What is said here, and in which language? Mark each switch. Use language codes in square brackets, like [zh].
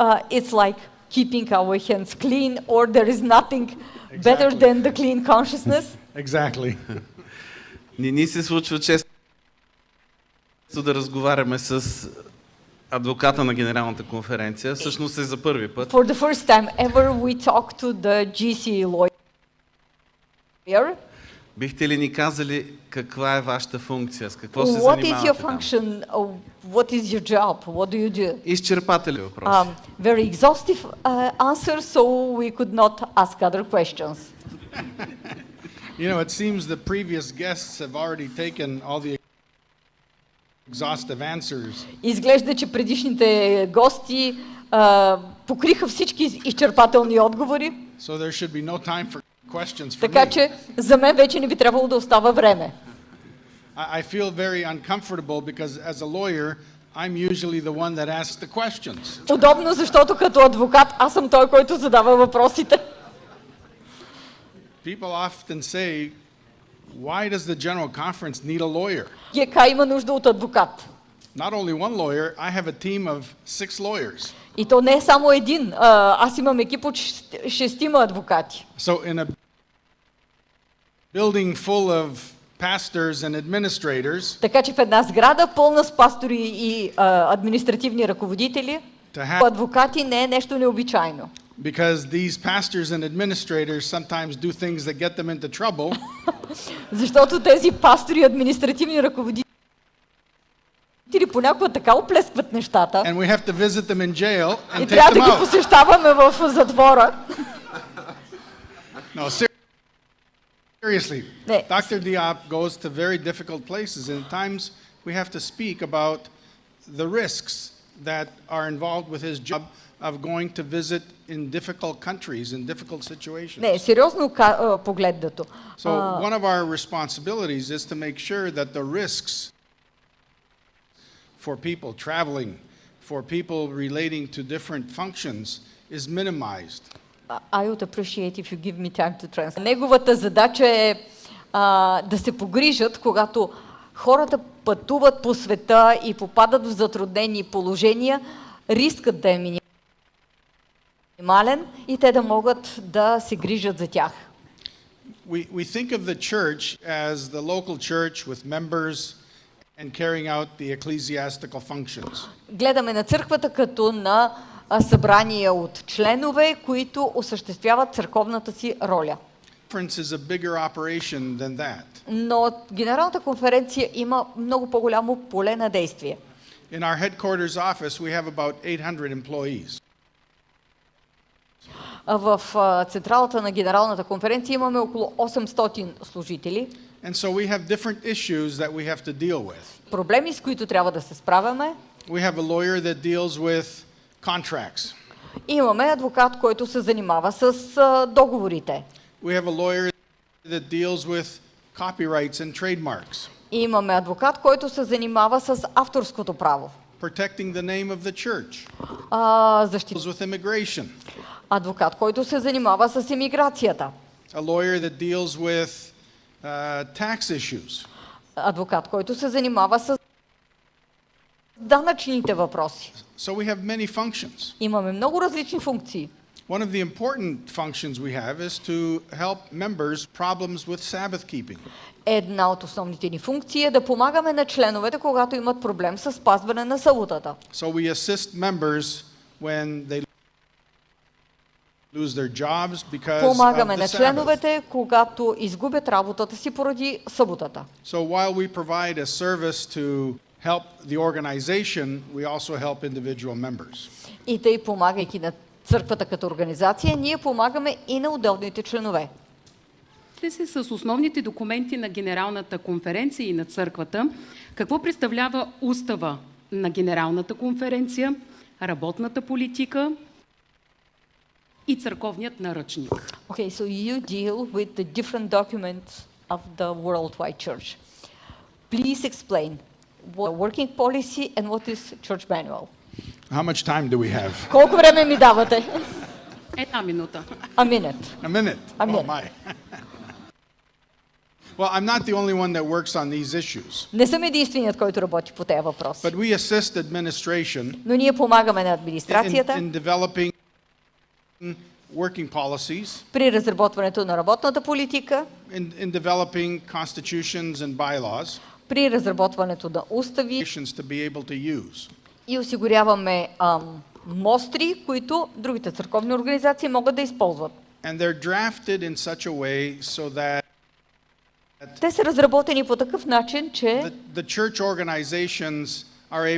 [en] It's like keeping our hands clean, or there is nothing better than the clean consciousness. Exactly. [bg] Не ни се случва често да разговаряме с адвоката на Генералната конференция. Всъщност е за първи път. [en] For the first time ever we talk to the GC lawyer. [bg] Бихте ли ни казали каква е вашата функция? С какво се [en] What is your [bg] занимавате там? [en] function? What is your job? What do you do? [bg] Изчерпателен въпрос. [en] Very exhaustive answer, so we could not ask other questions. You know, it seems the previous guests have already taken all the exhaustive answers. [bg] Изглежда, че предишните гости покриха всички изчерпателни отговори. [en] So there should be no time for questions for [bg] Така [en] me. [bg] че за мен вече не би трябвало да остава време. [en] I feel very uncomfortable because as a lawyer, I'm usually the one that asks the questions. [bg] Удобно, защото като адвокат аз съм той, който задава въпросите. [en] People often say, why does the General Conference need a lawyer? [bg] ГК има нужда от адвокат. [en] Not only one lawyer, I have a team of 6 lawyers. [bg] И то не е само един. Аз имам екип от 6 адвокати. [en] So in a building full of pastors and administrators, [bg] Така че в една сграда пълна с пастори и административни ръководители, адвокати не е нещо необичайно. [en] because these pastors and administrators sometimes do things that get them into trouble. [bg] Защото тези пастори и административни ръководители понякога така оплескват нещата. [en] And we have to visit them in jail and [bg] И [en] take [bg] трябва [en] them [bg] да ги [en] out. [bg] посещаваме в затвора. [en] No, seriously. [bg] Не. [en] Dr. Diop goes to very difficult places, and at times we have to speak about the risks that are involved with his job of going to visit in difficult countries, in difficult situations. [bg] Не, сериозно погледнато. [en] So one of our responsibilities is to make sure that the risks for people traveling, for people relating to different functions is minimized. I would appreciate if you give me time to translate. [bg] Неговата задача е да се погрижат, когато хората пътуват по света и попадат в затруднени положения, рискът да е минимален и те да могат да се грижат за тях. [en] We think of the church as the local church with members and carrying out the ecclesiastical functions. [bg] Гледаме на църквата като на събрание от членове, които осъществяват църковната си роля. [en] Conference is a bigger operation than that. [bg] Но Генералната конференция има много по-голямо поле на действие. [en] In our headquarters office, we have about 800 employees. [bg] В централата на Генералната конференция имаме около 800 служители. [en] And so we have different issues that we have to deal with. [bg] Проблеми, с които трябва да се справяме. [en] We have a lawyer that deals with contracts. [bg] Имаме адвокат, който се занимава с договорите. [en] We have a lawyer that deals with copyrights and trademarks. [bg] Имаме адвокат, който се занимава с авторското право. [en] Protecting the name of the church. [bg] Защита. [en] Deals with immigration. [bg] Адвокат, който се занимава с имиграцията. [en] A lawyer that deals with tax issues. [bg] Адвокат, който се занимава с данъчните въпроси. [en] So we have many functions. [bg] Имаме много различни функции. [en] One of the important functions we have is to help members problems with Sabbath keeping. [bg] Една от основните ни функции е да помагаме на членовете, когато имат проблем с спазване на съботата. [en] So we assist members when they lose their jobs because [bg] Помагаме [en] of the [bg] на [en] Sabbath. [bg] членовете, когато изгубят работата си поради съботата. [en] So while we provide a service to help the organization, we also help individual members. [bg] И тъй, помагайки на църквата като организация, ние помагаме и на отделните членове. Те са с основните документи на Генералната конференция и на църквата. Какво представлява устава на Генералната конференция, работната политика и църковният наръчник? [en] Okay, so you deal with the different documents of the worldwide church. Please explain what working policy and what is church manual. How much time do we have? [bg] Колко време ми давате? Една минута. [en] A minute. A minute. A minute. Oh my. Well, I'm not the only one that works on these issues. [bg] Не съм единственият, който работи по тези въпроси. [en] But we assist administration [bg] Но ние помагаме на администрацията [en] in developing working policies, [bg] при разработването на работната политика, [en] in developing constitutions and bylaws [bg] при разработването на устави [en] to be able to use. [bg] и осигуряваме мостри, които другите църковни организации могат да използват. [en] And they're drafted in such a way so that [bg] Те са разработени по такъв начин, че [en] the church organizations are able